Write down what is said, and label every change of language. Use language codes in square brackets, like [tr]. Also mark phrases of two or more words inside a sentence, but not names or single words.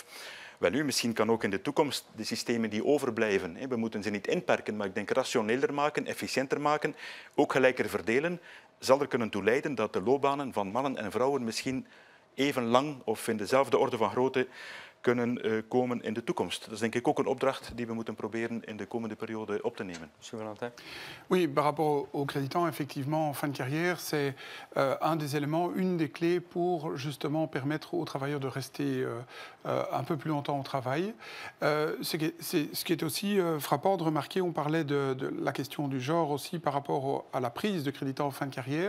[nl] Wel nu, misschien kan ook in de toekomst de systemen die overblijven, we moeten ze niet inperken, maar ik denk rationeler maken, efficiënter maken, ook gelijker verdelen, zal er kunnen toe leiden dat de loopbanen van mannen en vrouwen misschien even lang of in dezelfde orde van grootte kunnen komen in de toekomst. Dat is denk ik ook een opdracht die we moeten proberen in de komende periode op te nemen. [fr] Monsieur Valentin? Oui, par rapport aux créditants, effectivement, en fin de carrière, c'est un des éléments, une des clés pour justement permettre aux travailleurs de rester un peu plus longtemps au travail. Ce qui est aussi frappant de remarquer, on parlait de la question du genre aussi par rapport à la prise de créditants en fin de carrière.